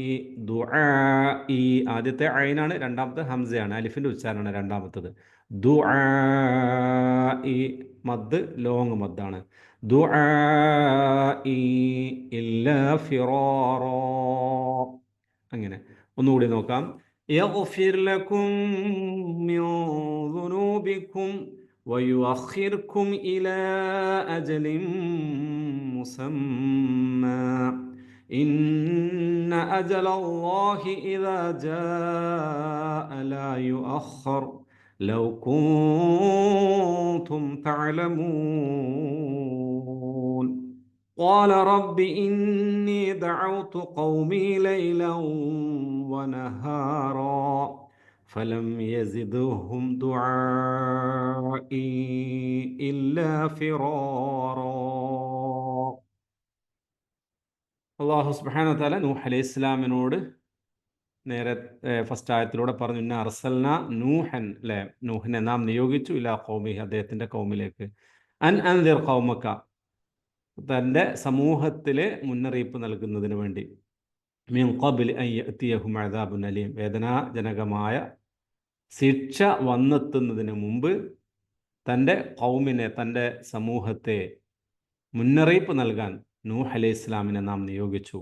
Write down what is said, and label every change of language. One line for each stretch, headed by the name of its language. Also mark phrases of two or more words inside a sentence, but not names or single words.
Malayalam: ദുആഇ ആദ്യത്തെ ഐനാണ്, രണ്ടാമത്തെ ഹംസയാണ്, അലിഫിൻ്റെ ഉച്ചാരണമാണ് രണ്ടാമത്തത്. ദുആഇ മദ് ലോങ് മദ്ദാണ്.
Arabic: دعائي إلا فرارا.
Malayalam: അങ്ങനെ ഒന്നുകൂടി നോക്കാം.
Arabic: يغفر لكم من ذنوبكم ويؤخركم إلى أجل مسمى إن أجل الله إذا جاء لا يؤخر لو كنتم تعلمون. قال رب إني دعوت قومي ليلا ونهارا فلم يزدهم دعائي إلا فرارا.
Malayalam: അള്ളാഹു
Arabic: سبحانه وتعالى
Malayalam: നൂഹ് അലൈഹി ഇസ്ലാമിനോട് നേരെ ഫസ്റ്റ് ആയത്തിലൂടെ പറഞ്ഞു, ഇന്ന
Arabic: أرسلنا نوحا,
Malayalam: അല്ലെ, നൂഹിനെ നാം നിയോഗിച്ചു,
Arabic: إلى قومه,
Malayalam: അദ്ദേഹത്തിന്റെ കൗമിലേക്ക്,
Arabic: أن أنذر قومك,
Malayalam: തന്റെ സമൂഹത്തിലെ മുന്നറിയിപ്പ് നൽകുന്നതിന് വേണ്ടി,
Arabic: من قبل أن يأتيهم عذاب أليم,
Malayalam: വേദനാജനകമായ ശിക്ഷ വന്നെത്തുന്നതിന് മുമ്പ് തന്റെ കൗമിനെ, തന്റെ സമൂഹത്തെ മുന്നറിയിപ്പ് നൽകാൻ നൂഹ് അലൈഹി ഇസ്ലാമിനെ നാം നിയോഗിച്ചു.